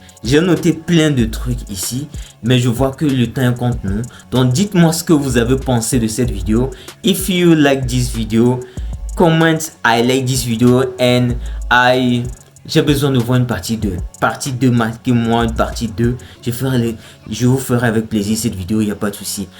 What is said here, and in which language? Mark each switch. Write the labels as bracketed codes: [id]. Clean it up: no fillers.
[fr] J'ai noté plein de trucs ici, mais je vois que le temps est contre nous. Donc dites-moi ce que vous avez pensé de cette vidéo. [en] If you like this video, comment I like this video and I [fr] J'ai besoin de voir une partie 2. Partie 2, marquez-moi une partie 2. Je vous ferai avec plaisir cette vidéo, il n'y a pas de souci.